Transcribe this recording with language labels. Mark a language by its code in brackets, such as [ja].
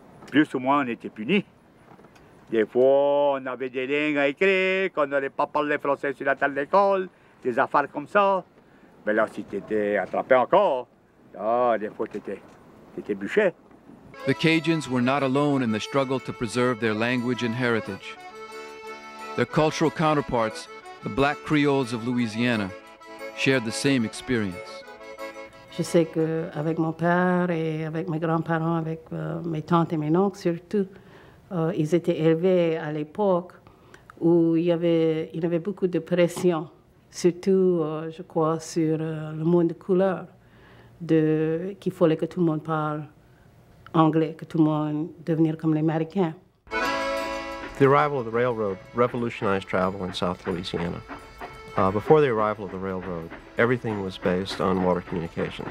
[fr] Plus ou moins, on était punis. Des fois, on avait des lignes à écrire, qu'on n'allait pas parler français sur la table d'école, des affaires comme ça. Mais là, si tu étais attrapé encore, des fois, tu étais bûché. [en] The Cajuns were not alone in the struggle to preserve their language and heritage. Their cultural counterparts, the Black Creoles of Louisiana, shared the same experience. [fr] Je sais qu'avec mon père et avec mes grands-parents, avec mes tantes et mes oncles surtout, ils étaient élevés à l'époque où il y avait beaucoup de pression, surtout, je crois, sur le monde de couleur, qu'il fallait que tout le monde parle anglais, que tout le monde devienne comme les Américains. [en] The arrival of the railroad revolutionized travel in South Louisiana. Before the arrival of the railroad, everything was based on water communications.